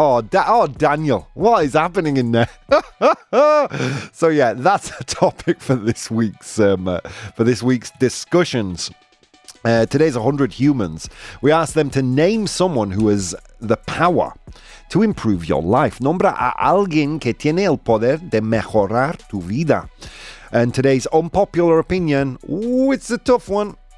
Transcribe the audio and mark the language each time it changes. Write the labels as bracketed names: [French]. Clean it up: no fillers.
[English] Oh, Daniel, what is happening in there? So, yeah, that's a topic for this week's discussions. Today's 100 humans. We asked them to name someone who has the power to improve your life. [Spanish] Nombra a alguien que tiene el poder de mejorar tu vida. [English] And today's unpopular opinion, it's a tough one.